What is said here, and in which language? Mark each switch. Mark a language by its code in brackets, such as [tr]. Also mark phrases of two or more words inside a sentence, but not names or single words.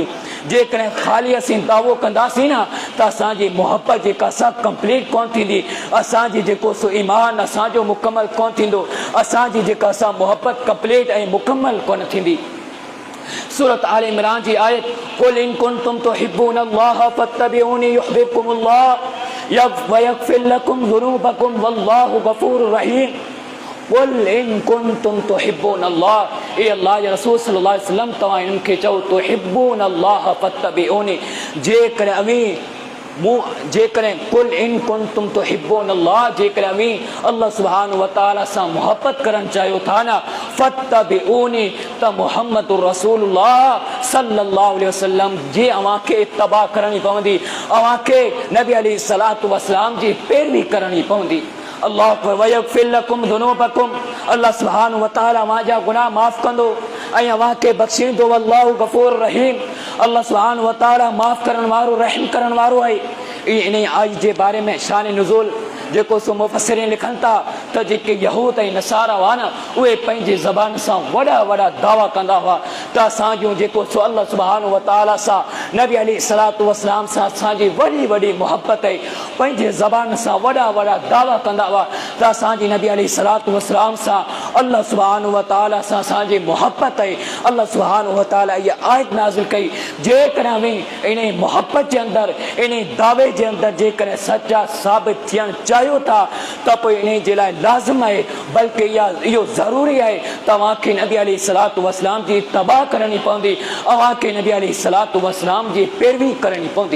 [sd] जेकॾहिं ख़ाली असीं दावो कंदासीं न त असांजी मोहबत जेका सा कंप्लीट कोन थींदी, असांजी जेको सो ईमान असांजो मुकमल कोन थींदो, असांजी जेका सा मोहबत कंप्लीट ऐं मुकमल कोन थींदी। सूरत आल इमरान जी आयत [ar] قل إن كنتم تحبون الله فاتبعوني يحببكم الله ويغفر لكم ذنوبكم والله غفور رحيم. قل إن كنتم تحبون الله, [sd] ए अल्लाह जे रसूल [ar] صلى الله عليه وسلم [sd] तव्हां इन्हनि खे चओ [ar] تحبون الله فاتبعوني, [sd] जेकॾहिं [ar] قل إن كنتم تحبون الله, [sd] जेकॾहिं अवी [ar] الله سبحانه وتعالى [sd] सां मोहबत करणु चाहियो था न फत्तबिऊनी त [ar] محمد رسول الله صلى الله عليه وسلم [sd] जी अव्हांखे इत्तबा करणी पवंदी, अव्हांखे नबी [ar] عليه الصلاة والسلام [sd] जी पैरवी करणी पवंदी। [ar] الله أكبر ويغفر لكم ذنوبكم, الله سبحانه وتعالى [sd] अव्हांजा गुनाह माफ़ कंदो ऐं अव्हांखे बख़्शींदो। [ar] والله غفور رحيم, الله سبحانه وتعالى [sd] माफ़ करण वारो रहम करण वारो आहे। इन आयत जे बारे में शान नुज़ूल जेको सो मुफ़स्सिरीन लिखनि था त जेके यहूद ऐं नसारा हुआ न उहे पंहिंजी ज़बान सां वॾा वॾा दावा कंदा हुआ त असांजो जेको सो [ar] الله سبحانه وتعالى [sd] सां नबी [ar] عليه الصلاة والسلام [sd] सां असांजी वॾी वॾी मोहबत आहे। पंहिंजे ज़बान सां वॾा वॾा दावा कंदा हुआ त असांजी नबी [ar] عليه الصلاة والسلام [sd] सां [ar] الله سبحانه وتعالى [sd] सां असांजी मोहबत आहे। [ar] الله سبحانه وتعالى [sd] इहा आयत नाज़िल कई, जेकॾहिं बि इन मोहबत जे अंदरि, इन दावे जे अंदरि जेकॾहिं सचा साबित थियणु चाहियो था त पोइ इन जे लाइ लाज़िम आहे, बल्कि इहो ज़रूरी आहे तव्हांखे नबी [ar] عليه الصلاة والسلام [sd] जी तबाह करणी पवंदी, अव्हांखे नबी [ar] عليه الصلاة والسلام [sd] जी पैरवी करणी पवंदी।